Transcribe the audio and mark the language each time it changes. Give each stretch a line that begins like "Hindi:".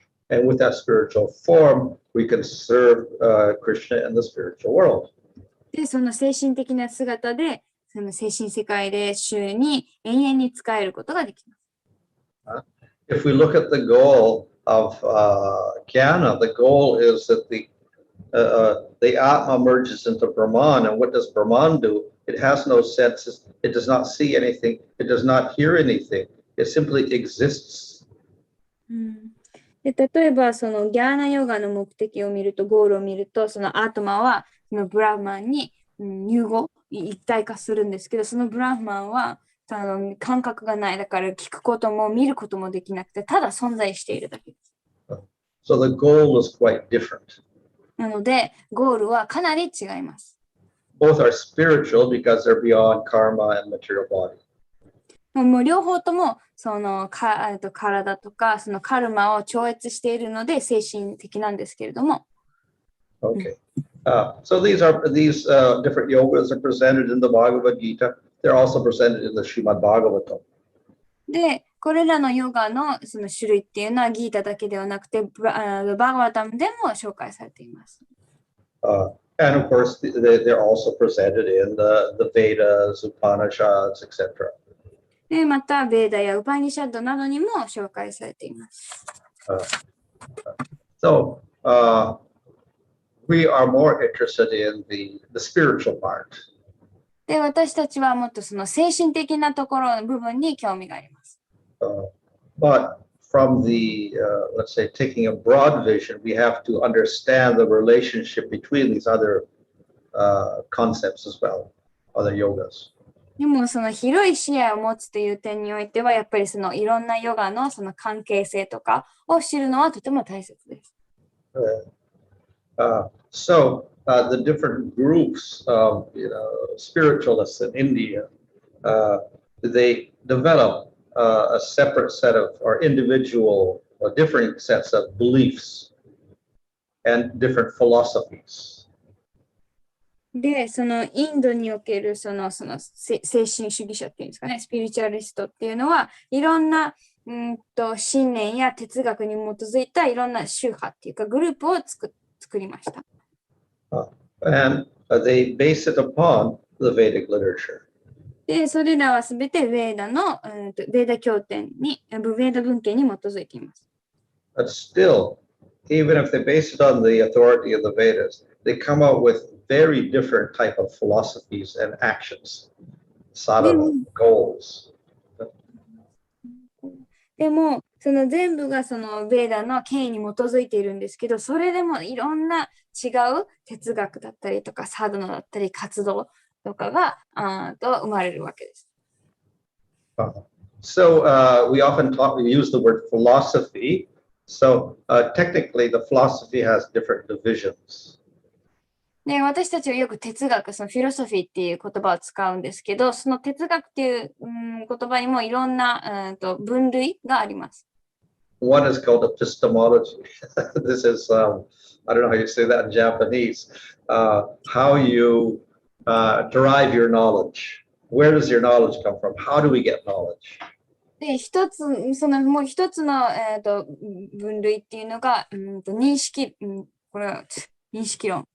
English: And with that spiritual form, we can serve Krishna in the spiritual world.
Japanese: で、その精神的な姿で、その精神世界で主に永遠に仕えることができます。
English: If we look at the goal of jnana, the goal is that the Atma merges into Brahman. And what does Brahman do? It has no senses. It does not see anything. It does not hear anything. It simply exists.
Japanese: で、例えば、そのギャーナヨガの目的を見ると、ゴールを見ると、そのアートマは、そのブラフマンに融合、一体化するんですけど、そのブラフマンは、感覚がない。だから聞くことも見ることもできなくて、ただ存在しているだけです。
English: So the goal is quite different.
Japanese: なので、ゴールはかなり違います。
English: Both are spiritual because they're beyond karma and material body.
Japanese: もう両方ともその体とかそのカルマを超越しているので精神的なんですけれども。
English: Okay. So these different yogas are presented in the Bhagavad Gita. They're also presented in the Srimad Bhagavatam.
Japanese: で、これらのヨガのその種類っていうのはギータだけではなくて、バーガワタムでも紹介されています。
English: And of course, they're also presented in the Vedas, Upanishads, etc.
Japanese: で、また、ベーダやウパニシャッドなどにも紹介されています。
English: So, we are more interested in the spiritual part.
Japanese: で、私たちはもっとその精神的なところの部分に興味があります。
English: But from the, let's say, taking a broad vision, we have to understand the relationship between these other concepts as well, other yogas.
Japanese: でもその広い視野を持つという点においては、やっぱりそのいろんなヨガのその関係性とかを知るのはとても大切です。
English: So the different groups of spiritualists in India, they develop a separate set of or individual or different sets of beliefs and different philosophies.
Japanese: で、そのインドにおけるその精神主義者っていうんですかね、スピリチュアリストっていうのは、いろんな信念や哲学に基づいたいろんな宗派っていうかグループを作りました。
English: And they base it upon the Vedic literature.
Japanese: で、それらはすべてベーダのベーダ経典に、ベーダ文献に基づいています。
English: But still, even if they base it on the authority of the Vedas, they come out with very different type of philosophies and actions, sadhana, goals.
Japanese: でも、その全部がそのベーダの権威に基づいているんですけど、それでもいろんな違う哲学だったりとか、サドナだったり、活動とかが生まれるわけです。
English: So we often use the word philosophy. So technically, the philosophy has different divisions.
Japanese: で、私たちはよく哲学、そのフィロソフィーっていう言葉を使うんですけど、その哲学っていう、言葉にもいろんな分類があります。
English: One is called epistemology. This is, I don't know how you say that in Japanese, how you derive your knowledge. Where does your knowledge come from? How do we get knowledge?
Japanese: で、もう一つの、分類っていうのが、これは認識論。